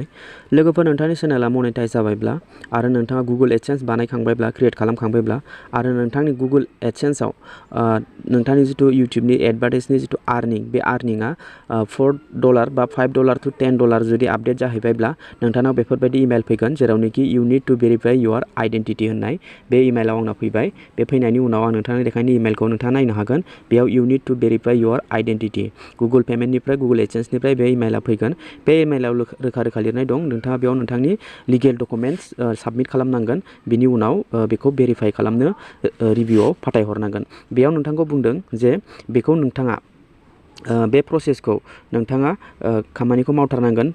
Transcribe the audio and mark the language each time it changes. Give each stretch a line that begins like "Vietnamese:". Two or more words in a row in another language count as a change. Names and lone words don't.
Bodo: लोगोफोर नोंथांनि चेनेला मनेटाइज जाबायब्ला आरो नोंथाङा गुगल एडसेन्स बानायखांबायब्ला क्रिएट खालामखांबायब्ला आरो नोंथांनि गुगल एडसेन्सआव नोंथांनि जितु इउट्यूबनि एडभार्टाइजनि जितु आर्निं बे आर्निंआ $4 बा $5 to $10 जुदि आपडेट जाहैबायब्ला नोंथांनाव बेफोरबायदि इमेल फैगोन जेरावनोखि
English: you need to verify your identity
Bodo: होननाय बे इमेलाव आंनाव फैबाय। बे फैनायनि उनाव आं नोंथांनि देखायनाय इमेलखौ नोंथाङा नायनो हागोन। बेयाव
English: you need to verify your identity
Bodo: गुगल पेमेन्टनिफ्राय गुगल एडसेन्सनिफ्राय बे इमेला फैगोन। बे इमेलाव रोखा रोखा लिरनाय दं नोंथाङा बेयाव नोंथांनि
English: legal documents
Bodo: साबमिट खालामनांगोन। बिनि उनाव बेखौ भेरिफाइ खालामनो रिभिउआव फाथायहरनांगोन। बेयाव नोंथांखौ बुंदों जे बेखौ नोंथाङा बे प्रसेसखौ नोंथाङा खामानिखौ मावथारनांगोन।